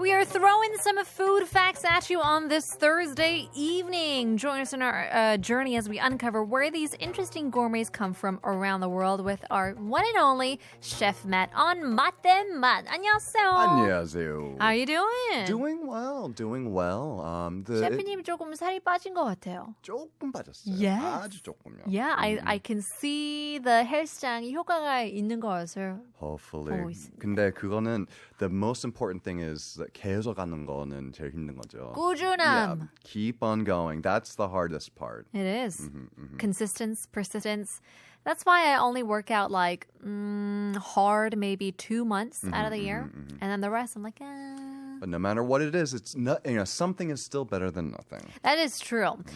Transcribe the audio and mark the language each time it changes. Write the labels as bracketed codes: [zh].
[en] throwing some food facts at you on this Thursday evening. Join us in our journey as we uncover where these interesting gourmets come from around the world with our one and only Chef Matt on 맛대맛. [ko] 안녕하세요. 안녕하세요. [en] How are you doing? Doing well. [ko] 셰프님 조금 살이 빠진 것 같아요. 조금 빠졌어요. [en] Yes. [ko] 아주 조금요. [en] Yeah, I can see the [ko] 헬스장이 효과가 있는 것을 [en] Hopefully. [ko] 보고 있습니다. 근데 그거는 [en] the most important thing is that [ko] 계속 하는 거는 제일 힘든 거죠. 꾸준함. [en] Yeah, keep on going. That's the hardest part. It is. Consistency, persistence. That's why I only work out like hard maybe 2 months out of the year. And then the rest I'm like, But no matter what it is, it's not, something is still better than nothing. That is true.